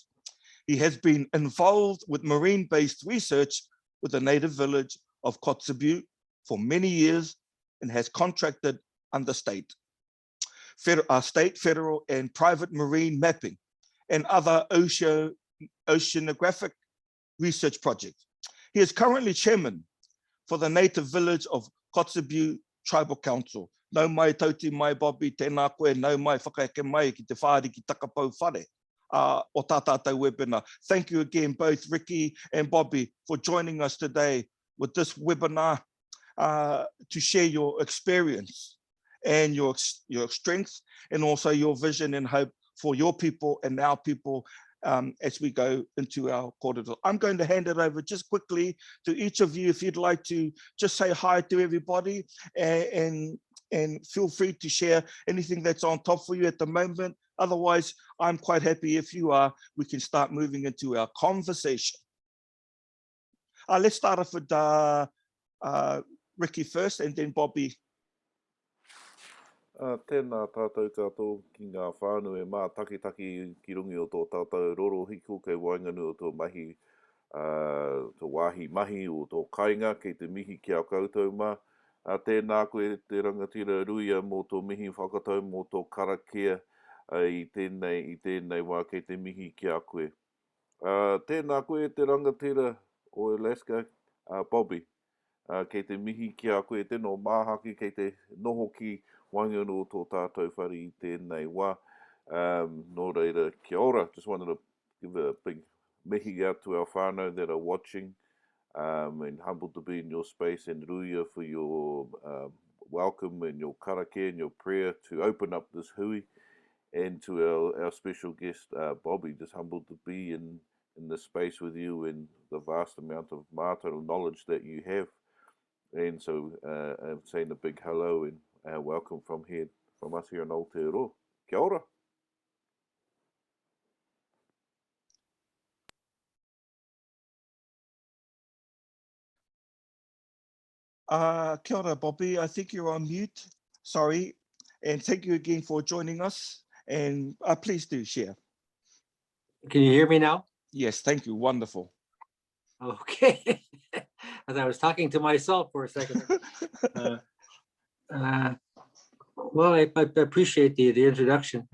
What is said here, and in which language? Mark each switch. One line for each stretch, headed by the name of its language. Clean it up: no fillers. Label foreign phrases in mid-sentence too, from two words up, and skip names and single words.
English: He has been involved with marine-based research with the native village of Kotzebue for many years and has contracted under state, federal and private marine mapping and other oceanographic research projects. He is currently chairman for the native village of Kotzebue Tribal Council.
Māori: Nau mai tauti mai Bobby, tēnā koe, nau mai whakaeke mai ki te whāri ki takapau whare o tā tātou webinar.
English: Thank you again, both Rikki and Bobby, for joining us today with this webinar to share your experience and your strengths and also your vision and hope for your people and our people as we go into our kōrero. I'm going to hand it over just quickly to each of you if you'd like to just say hi to everybody and feel free to share anything that's on top for you at the moment. Otherwise, I'm quite happy if you are, we can start moving into our conversation. Let's start off with Rikki first and then Bobby.
Māori: Tēnā tātou katoa ki ngā whānau e mā taki ki rungi o tō tātou roro hiko kei wainganu o tō mahi, tō wāhi mahi o tō kainga kei te mihi ki a koutou mā. Tēnā koe te rangatira ruia mō tō mihi whakatau mō tō karakia i tēnei wā kei te mihi ki a koe. Tēnā koe te rangatira o Alaska, Bobby, kei te mihi ki a koe tēnō māhaki kei te noho ki Whangaroa o tō tātou whare i tēnei wā. Nō reira, kia ora.
English: Just wanted to give a big mihi out to our whānau that are watching and humbled to be in your space and Ruia for your welcome and your karakia and your prayer to open up this hui, and to our special guest, Bobby, just humbled to be in this space with you and the vast amount of mātauranga knowledge that you have. And so I'm saying a big hello and welcome from us here in Aotearoa.
Māori: Kia ora. Kia ora, Bobby.
English: I think you're on mute. Sorry. And thank you again for joining us. And please do share. Can you hear me now? Yes, thank you. Wonderful. Okay. As I was talking to myself for a second. Well, I appreciate the introduction.